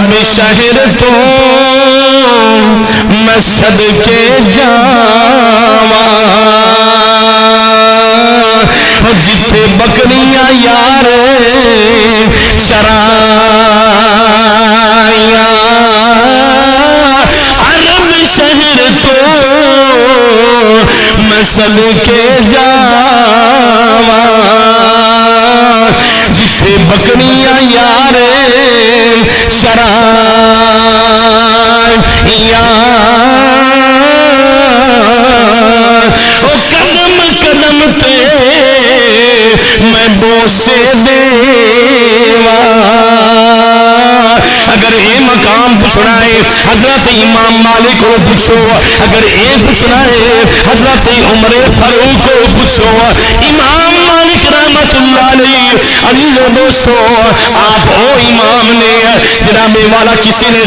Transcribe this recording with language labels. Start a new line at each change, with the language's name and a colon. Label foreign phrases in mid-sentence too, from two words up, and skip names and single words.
Punjabi: شہر تو میں صدقے جاواں جتھے بکریاں یار چرائیاں عرب شہر تو میں صدقے جاواں جتھے بکریاں یار چرائیاں او قدم قدم تے میں بوسے دیواں
Urdu: اگر یہ مقام پوچھنا ہے حضرت امام مالک کو پوچھو اگر یہ پوچھنا ہے حضرت عمر فاروق کو پوچھو امام مالک
Arabic: رحمت اللہ علیہ
Urdu: عزیزو دوستو آپ او امام نے جناب والا کسی نے